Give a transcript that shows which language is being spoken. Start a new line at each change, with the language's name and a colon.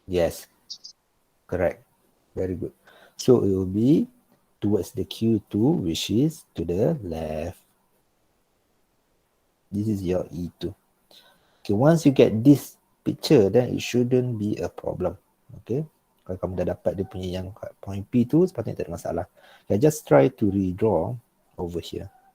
English: Yes, correct. Very good. So it will be towards the Q2, which is to the left. This is your E2. Okay, once you get this picture, then it shouldn't be a problem.
Malay: Okay, kalau kamu dah dapat dia punya yang point P tu, sepatutnya tak ada masalah.
English: Okay, just try to redraw over here.